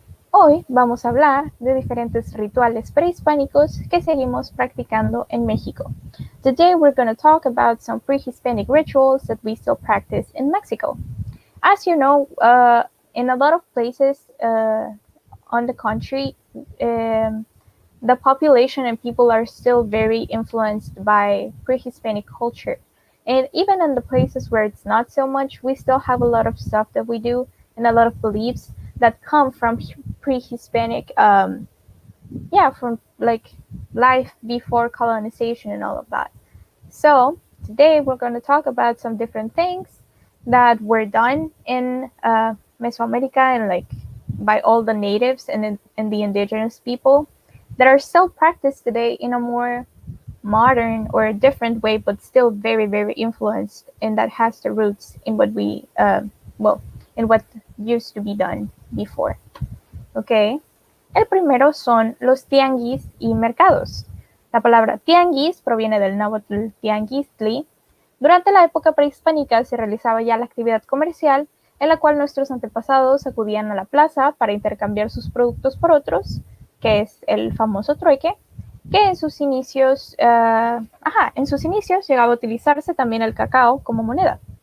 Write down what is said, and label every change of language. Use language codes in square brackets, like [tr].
[es] Hoy vamos a hablar de diferentes rituales prehispánicos que seguimos practicando en México. [en] Today we're going to talk about some pre-Hispanic rituals that we still practice in Mexico. As you know, in a lot of places on the country, the population and people are still very influenced by pre-Hispanic culture. And even in the places where it's not so much, we still have a lot of stuff that we do and a lot of beliefs that come from pre-Hispanic, from like life before colonization and all of that. So today we're going to talk about some different things that were done in Mesoamerica and like by all the natives and the indigenous people that are still practiced today in a more modern or a different way, but still very, very influenced, and that has the roots in what we, in what used to be done before. Okay. [es] El primero son los tianguis y mercados. La palabra tianguis proviene del náhuatl tianguistli. Durante la época prehispánica se realizaba ya la actividad comercial en la cual nuestros antepasados acudían a la plaza para intercambiar sus productos por otros, que es el famoso trueque, que en sus inicios llegaba a utilizarse también el cacao como moneda.